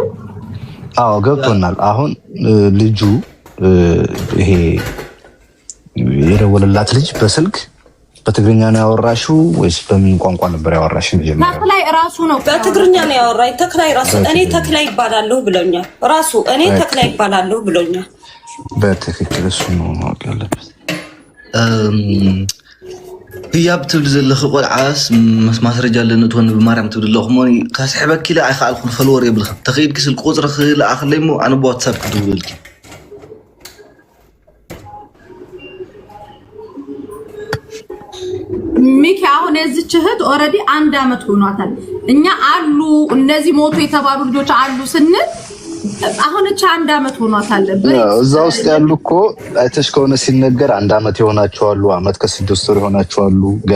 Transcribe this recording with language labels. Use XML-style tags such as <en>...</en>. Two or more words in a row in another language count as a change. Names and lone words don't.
<am>አዎ ገብቶናል። አሁን ልጁ ይሄ የደወለላት ልጅ በስልክ በትግርኛ ነው ያወራሽው ወይስ በምን ቋንቋ ነበር ያወራሽ? ተክላይ ራሱ ነው በትግርኛ ነው ያወራኝ። ተክላይ ራሱ እኔ ተክላይ ይባላለሁ ብሎኛል። ራሱ እኔ ተክላይ ይባላለሁ ብሎኛል። በትክክል እሱ ነው ማወቅ ያለበት።</am> <ti>ህያብ ትብል ዘለኽ ቆልዓስ ማስረጃ ኣለኒ ትወን ብማርያም ትብል ኣለኹ ሞ ካስሕበኪ ኢለ ኣይከኣልኩን ፈልወር የብልክ ተኸይድኪ ስልክ ቁፅሪ ክልኣኽለይ ሞ ኣነ ብዋትሳፕ ክድውልኪ</ti> <am>ሚኪ አሁን የዚች እህት ኦልሬዲ 1 አመት ሆኗታል። እኛ አሉ እነዚህ ሞቱ የተባሉ ልጆች አሉ ስንል አሁን እቻ 1 አመት ሆኗታል። እዛ ውስጥ ያሉ እኮ አይተሽ ከሆነ ሲነገር 1 አመት የሆናቸው አሉ፣ አመት ከ6 ወር የሆናቸው አሉ፣ ገና</am>